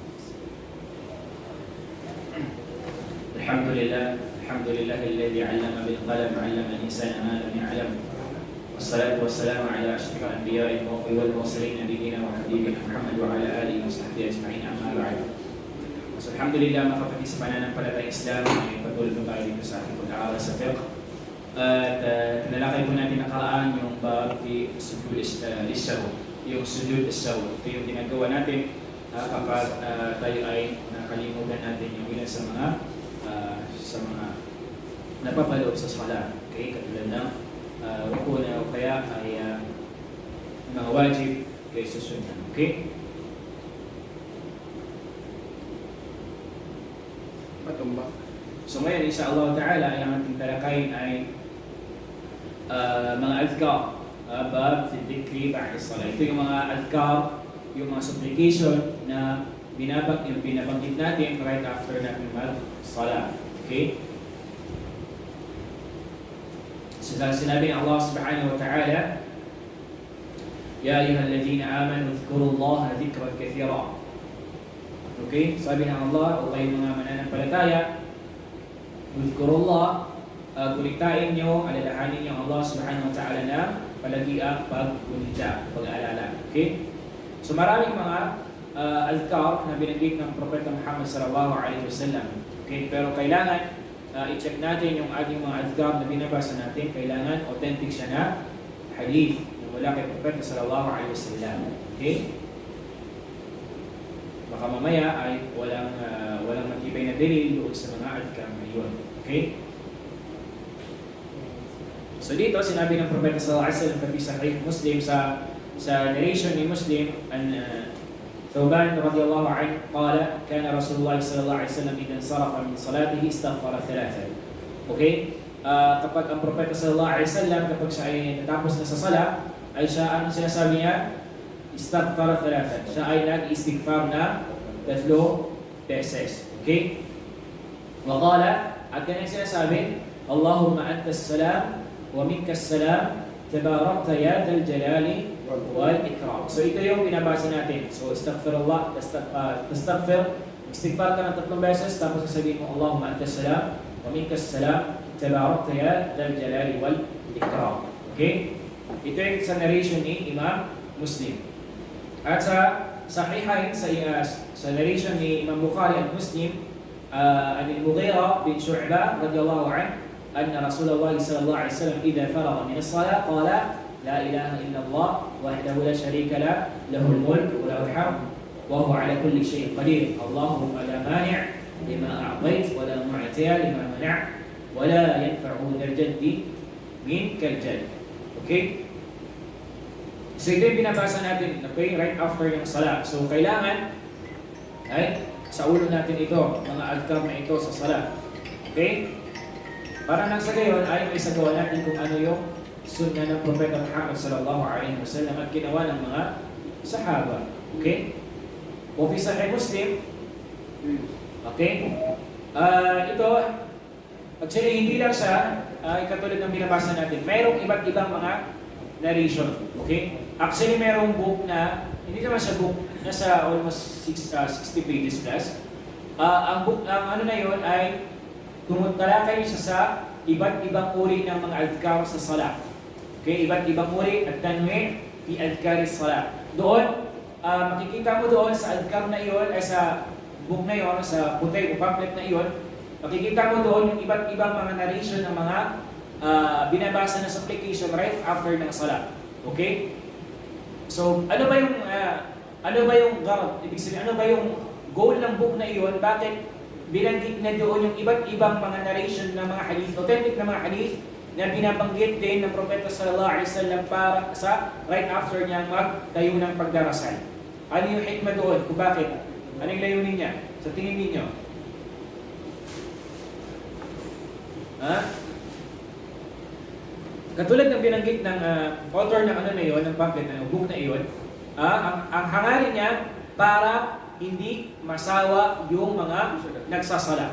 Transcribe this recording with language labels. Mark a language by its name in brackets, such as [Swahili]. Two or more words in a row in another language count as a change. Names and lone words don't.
[Arabic] الحمد لله الذي علم بالقلم علم الإنسان ما لم يعلم والصلاة والسلام على أشرف الأنبياء والمرسلين نبينا وحبيبنا محمد وعلى آله وصحبه أجمعين أما بعد. [Filipino] So, alhamdulillah mga kapatid sa pananampalatayang Islam ay patuloy po tayo dito sa ating pag-aaral sa fiqh. At tinalakay po natin nakaraan yung bab di [Arabic] سجود السهو. [Filipino] Yung [Arabic] سجود السهو. [Filipino] Ito yung ginagawa natin kapag tayo ay nakalimutan natin yung ilan sa mga napapaloob sa sala. Okay? Katulad ng ruku na o kaya ay mga wajib kay susunod. Okay? Matumba. So ngayon, [Arabic] إن شاء الله تعالى, [Filipino] ay ang ating talakayin ay mga adhkar, [Arabic] باب في ذكر بعد الصلاة. [Filipino] Ito yung mga adhkar, yung mga supplication na binabanggit natin [English] right after [Filipino] natin mag-salat. [Arabic] Okay? [Filipino] So sinabi ng [Arabic] Allah سبحانه وتعالى يا أيها الذين آمنوا اذكروا الله ذكرا كثيرا. [Filipino] Okay? Sabi ng Allah, o kayo mga mananampalataya, Udhkurullah, kulitain nyo, alalahanin nyo Allah [Arabic] سبحانه وتعالى [Filipino] na palagi ang pagkunita, pag-aalala. Okay? So maraming mga adhkar na binanggit ng Propeta Muhammad [Arabic] صلى الله عليه وسلم. [Filipino] Okay? Pero kailangan i-check natin yung ating mga adhkar na binabasa natin. Kailangan authentic siya na hadith na wala kay Propeta [Arabic] صلى الله عليه وسلم. [Filipino] Okay? Baka mamaya ay walang matibay na dalil doon sa mga adhkar na yun. Okay? So dito, sinabi ng Propeta [Arabic] صلى الله عليه وسلم [Filipino] sa Sahih Muslim sa narration ni Muslim Thawban [Arabic] رضي الله عنه قال كان رسول الله صلى الله عليه وسلم إذا صرف من صلاته استغفر ثلاثا. [Filipino] Okay? Kapag ang Propeta [Arabic] صلى الله عليه وسلم [Filipino] kapag siya ay natapos na sa sala, ay siya ano sinasabi niya? [Arabic] استغفر ثلاثا. [Filipino] Siya ay nag-istighfar na 3 beses. [Arabic] Okay? وقال, [Filipino] at ganyan sinasabi, [Arabic] اللهم أنت السلام ومنك السلام تباركت يا ذا الجلال والإكرام. [Filipino] So ito yung binabasa natin. So astaghfirullah, istighfar ka ng 3 beses, tapos sasabihin mo [Arabic] اللهم أنت السلام ومنك السلام تباركت يا ذا الجلال والإكرام. [Filipino] Okay? Ito yung sa narration ni Imam Muslim. At sa Sahihain, sa narration ni Imam Bukhari at Muslim, [Arabic] عن المغيرة بن شعبة رضي الله عنه أن رسول الله صلى الله عليه وسلم إذا فرغ من الصلاة قال لا إله إلا الله وحده لا شريك له له الملك وله الحمد وهو على كل شيء قدير اللهم لا مانع لما أعطيت ولا معطي لما منعت ولا ينفع ذا الجد منك الجد. [Filipino] Okay? So ito yung binabasa natin, okay, [English] right after [Filipino] yung salat. So kailangan ay sa ulo natin ito, mga adhkar na ito sa salat. Okay? Para nang sa gayon ay may sagawa natin kung ano yung sunnah ng Propeta Muhammad [Arabic] صلى الله عليه وسلم [Filipino] at ginawa ng mga sahaba. Okay? O fi Sahih Muslim. Okay? Ito, actually hindi lang siya katulad ng binabasa natin. Mayroong iba't ibang mga narration. Okay? Actually mayroong book na hindi naman siya book, nasa almost 60 pages plus. Ang book, ano na yun ay tumutalakay siya sa iba't ibang uri ng mga adhkar sa salat. Okay, iba't ibang uri at [Arabic] تنوين في أذكار الصلاة. [Filipino] Doon, makikita mo doon sa adhkar na iyon, ay sa book na iyon, sa puti o pamphlet na iyon, makikita mo doon yung iba't ibang mga narration ng mga binabasa na supplication [English] right after [Filipino] ng salat. Okay? So, ano ba yung garab? Ibig sabihin, ano ba yung goal ng book na iyon? Bakit binanggit na doon yung iba't ibang mga narration ng mga hadith, authentic na mga hadith na binabanggit din ng Propeta [Arabic] صلى الله عليه وسلم [Filipino] para sa [English] right after [Filipino] niya magtayo ng pagdarasal. Ano yung hikmah doon? Kung bakit? Ano yung layunin niya? Sa tingin ninyo? Ha? Katulad ng binanggit ng author ng ano na iyon, ng pamphlet, ng book na iyon, ang hangarin niya para hindi masawa yung mga nagsasala.